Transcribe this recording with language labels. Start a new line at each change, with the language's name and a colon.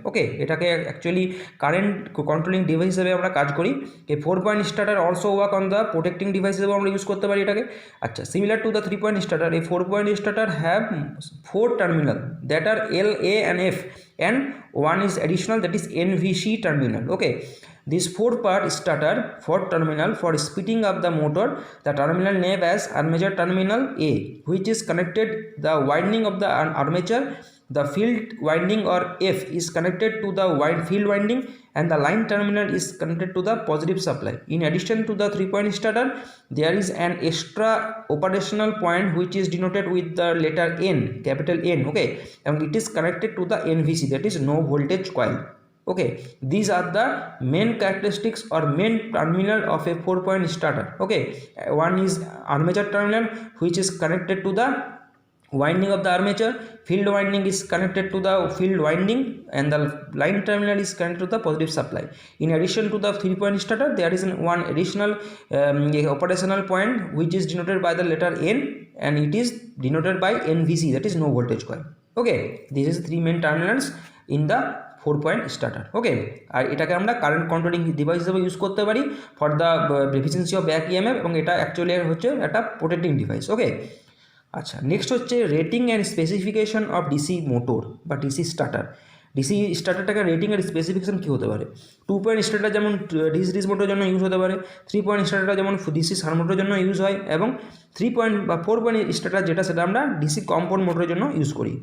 Bangla: ওকে, এটাকে actually current controlling device হিসেবে আমরা কাজ করি।
English: এই 4 point starter also work on the protecting device
Bangla: হিসেবে আমরা ইউজ করতে পারি এটাকে।
English: আচ্ছা, similar to the 3 point starter, এই 4 point starter have 4 terminal that are L, A and F, and one is additional that is NVC terminal. Okay, this 4-part starter 4 terminal for speeding up the motor, the terminal named as armature terminal A, which is connected the winding of the armature. The field winding or F is connected to the field winding, and the line terminal is connected to the positive supply. In addition to the 3 point starter, there is an extra operational point which is denoted with the letter N, capital N. Okay, and it is connected to the NVC, that is no voltage coil. Okay, these are the main characteristics or main terminal of a 4 point starter. Okay, one is armature terminal which is connected to the winding of the armature, field winding is connected to the field winding, and the line terminal is connected to the positive supply. In addition to the 3 point starter, there is one additional operational point which is denoted by the letter N, and it is denoted by NVC, that is no voltage coil. Okay, this is 3 main terminals in the 4 point starter.
Bangla: ওকে, আর এটাকে আমরা current controlling device হিসেবে use করতে পারি
English: for the deficiency of back EMF,
Bangla: এবং এটা actually হচ্ছে একটা protecting device. ওকে, আচ্ছা, নেক্সট হচ্ছে rating and specification of DC motor বা ডিসি স্টার্টার। ডিসি স্টার্টারটাকে রেটিং আর স্পেসিফিকেশন কী হতে পারে? 2 পয়েন্ট স্টার্টার যেমন ডিসি মোটরের জন্য ইউজ হতে পারে, 3 পয়েন্ট স্টার্টার যেমন ডিসি শান্ট মোটরের জন্য ইউজ হয়, এবং 3 পয়েন্ট বা 4 পয়েন্ট স্টার্টার যেটা সেটা আমরা ডিসি কম্পাউন্ড মোটরের জন্য ইউজ করি।